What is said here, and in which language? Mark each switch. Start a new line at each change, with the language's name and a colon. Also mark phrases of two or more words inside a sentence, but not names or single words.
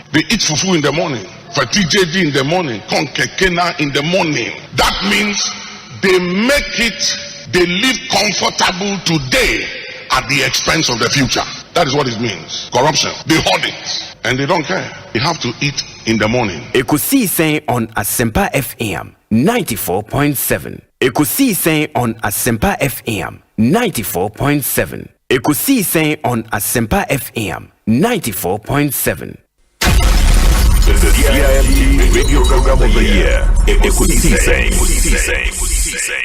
English: They eat fufu in the morning, fatijedi in the morning, konkekena in the morning. That means they make it, they live comfortable today at the expense of the future. That is what it means. Corruption. They hoard it and they don't care. They have to eat in the morning. Ekosiisen On Asempa FM 94.7. Ekosiisen On Asempa FM 94.7. Ekosiisen On Asempa FM 94.7. The CIMT Radio Program of the Year.